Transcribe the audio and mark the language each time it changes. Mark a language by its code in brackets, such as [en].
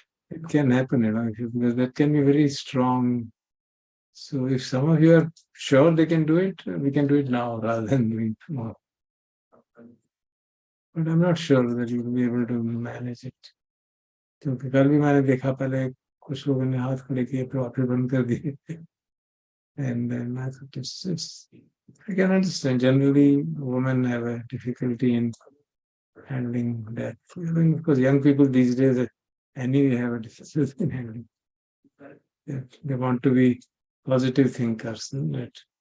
[en] It can happen, because that can be very strong. So if some of you are sure they can do it, we can do it now rather than doing tomorrow. But I'm not sure that you'll be able to manage it. [hi] क्योंकि कल भी मैंने देखा पहले कुछ लोगों ने हाथ खड़े किए फिर वापस बंद कर दिए. [en] And then I thought I can understand. Generally, women have a difficulty in handling that. Because young people these days anyway have a difficulty in handling. They want to be positive thinkers, isn't it?